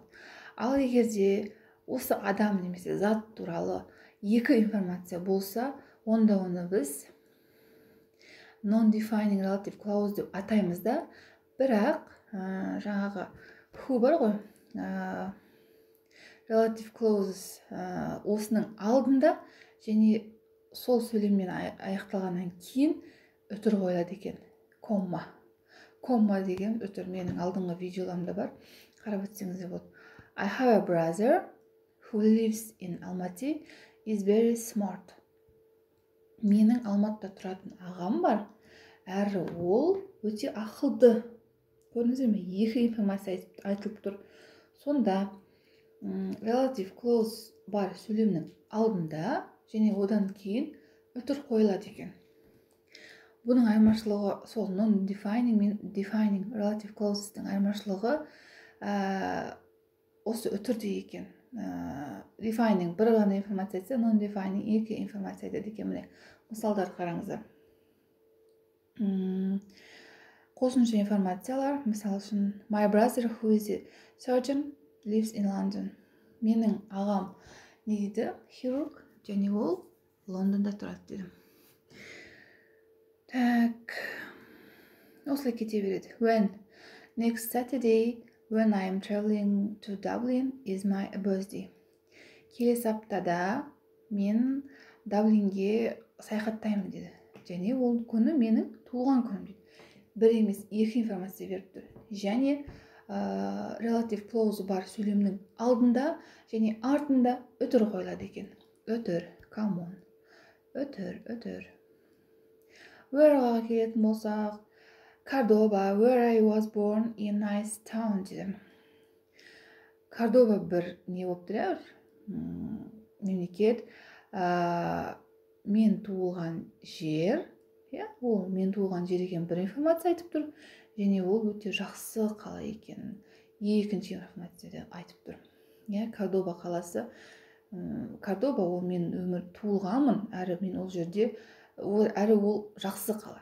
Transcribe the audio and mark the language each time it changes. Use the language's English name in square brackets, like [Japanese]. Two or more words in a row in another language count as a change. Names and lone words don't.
[Kazakh] Ал егерде осы адам немесе зат туралы екі информация болса, онда оны біз [English] non-defining relative clause [Kazakh] деп атаймыз да, бірақ жаңағы who бар ғой, [English] relative clauses [Kazakh] осының алдында және сол сөйлеммен аяқталғаннан кейін өтір қойылады екен. Комма деген өтір. Менің алдыңғы видеоламда бар. Қарап өтсеңіздер болады. [English] I have a brother who lives in Almaty is very smart. [Kazakh] Менің Алматыда тұратын ағам бар. Әрі ол өте ақылды. Көрдіңіздер ме? Екі информация айтылып тұр. Сонда [English] relative clause [Kazakh] бар сөйлемнің алдында және одан кейін өтір қойылады екен. Бұның айырмашылығы сол non-defining мен [English] defining relative clauses'тың [Kazakh] айырмашылығы осы өтірде екен. Defining бір ғана информация айтса, non-defining екі информация айтады екен. Міне мысалдар қараңыздар. Қосымша информациялар, мысалы үшін [English] my brother who is a surgeon lives in London. [Kazakh] Менің ағам не дейді? Хирург, және ол Лондонда тұрады дедім. Так, осылай кете береді. [English] When next Saturday when I am traveling to Dublin is my birthday. [Kazakh] Келесі аптада мен Даблинге саяхаттаймын деді. Және ол күні менің туылған күнім дейді. Бір емес, екі информация беріп тұр. Және [English] relative clause [Kazakh] бар сөйлемнің алдында және артында өтір қойылады екен. Өтір, [English] come on. [Kazakh] Өтір. Where'ға келетін болсақ, [English] Cordoba, where I was born in nice town дедім. [Kazakh] Cordoba бір не болып тұр, мемлекет, мен туылған жер, ол мен туылған жер екен бір информация айтып тұр, және ол өте жақсы қала екен. Екінші информацияда айтып тұр. Кордоба қаласы, Кордоба ол мен өмір туылғанмын, әрі мен ол жерде, әрі ол жақсы қала.